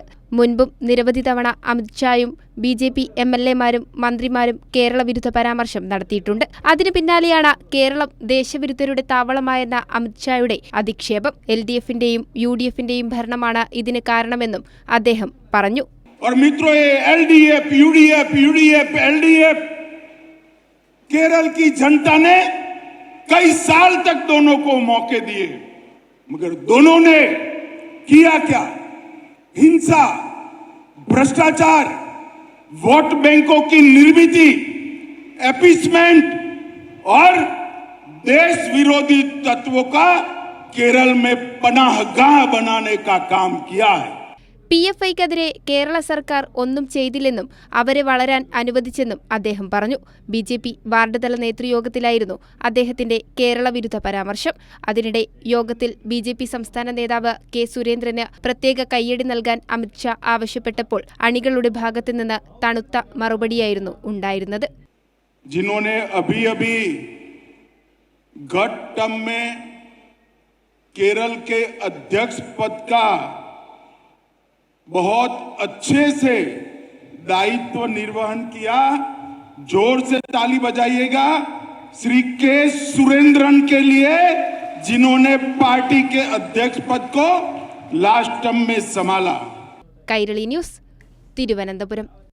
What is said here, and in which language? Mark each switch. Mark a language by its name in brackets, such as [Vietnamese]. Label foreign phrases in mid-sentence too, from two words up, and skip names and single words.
[Malayalam] മുൻപും നിരവധി തവണ അമിത്ഷായും BJP MLA-മാരും മന്ത്രിമാരും കേരള വിരുദ്ധ പരാമർശം നടത്തിയിട്ടുണ്ട്. അതിനു പിന്നാലെയാണ് കേരളം ദേശവിരുദ്ധരുടെ താവളമായെന്ന അമിത്ഷായുടെ അധിക്ഷേപം. LDFന്റെയും UDFന്റെയും ഭരണമാണ് ഇതിന് കാരണമെന്നും അദ്ദേഹം പറഞ്ഞു. [Hindi] और मित्रों, ये LDF, UDF, LDF केरल की जनता ने कई साल तक दोनों को मौके दिए, मगर दोनों ने किया क्या? हिंसा, भ्रष्टाचार, वोट बैंकों की निर्मिति, एपीसमेंट और देश विरोधी तत्वों का केरल में पनाहगाह बनाने का काम किया है. [Malayalam] PFIക്കെതിരെ കേരള സർക്കാർ ഒന്നും ചെയ്തില്ലെന്നും അവരെ വളരാൻ അനുവദിച്ചെന്നും അദ്ദേഹം പറഞ്ഞു. BJP വാർഡ് തല നേതൃയോഗത്തിലായിരുന്നു അദ്ദേഹത്തിന്റെ കേരള വിരുദ്ധ പരാമർശം. അതിനിടെ യോഗത്തിൽ BJP സംസ്ഥാന നേതാവ് K. സുരേന്ദ്രന് പ്രത്യേക കയ്യടി നൽകാൻ അമിത്ഷാ ആവശ്യപ്പെട്ടപ്പോൾ അണികളുടെ ഭാഗത്തുനിന്ന് തണുത്ത മറുപടിയായിരുന്നു ഉണ്ടായിരുന്നത്. [Hindi] जिन्होंने अभी गत टर्म में केरल के अध्यक्ष पद का बहुत अच्छे से दायित्व निर्वहन किया, जोर से ताली बजाइएगा श्री K. सुरेंद्रन के लिए, जिन्होंने पार्टी के अध्यक्ष पद को [English] last term [Hindi] में संभाला. [Malayalam] കൈരളി ന്യൂസ്, തിരുവനന്തപുരം.